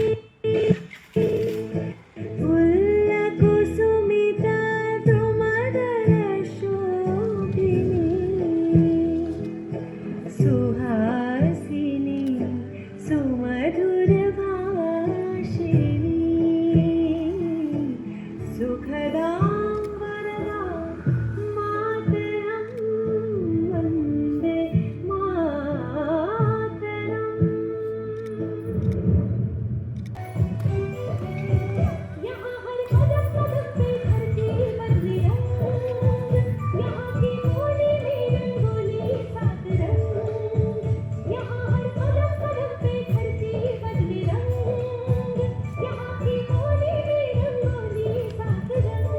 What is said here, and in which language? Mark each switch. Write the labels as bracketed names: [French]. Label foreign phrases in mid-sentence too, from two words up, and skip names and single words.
[Sanskrit] പുല്ലകുസുമിത ദ്രുമദലശോഭിനി സുഹാസിനി സുമധുരഭാഷിണി സുഖദാം വരദാം മാതരം. വന്ദേ മാതരം. [Hindi] यहाँ हर कदम कदम पे धरती बदले रंग, यहाँ की बोली में रंगोली सात रंग, यहाँ हर कदम कदम पे धरती बदले रंग, यहाँ की बोली में रंगोली सात रंग.